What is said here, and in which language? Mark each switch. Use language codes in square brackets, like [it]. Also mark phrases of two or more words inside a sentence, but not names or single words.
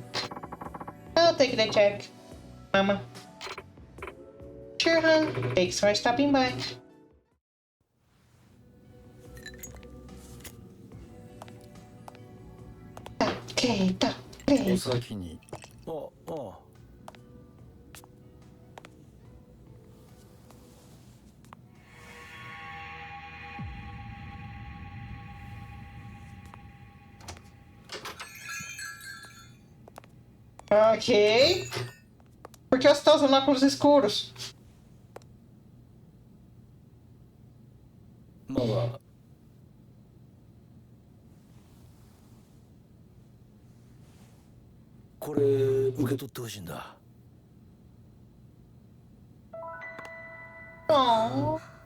[en] I'll take the check, Mama. Sure, hon. Thanks for stopping by. [pt] Tá, [ja] お先に。ああ。 Ok. [pt] Por que você tá usando óculos escuros? [ja] まあ。これ受け取ってほしいんだ。 Oh.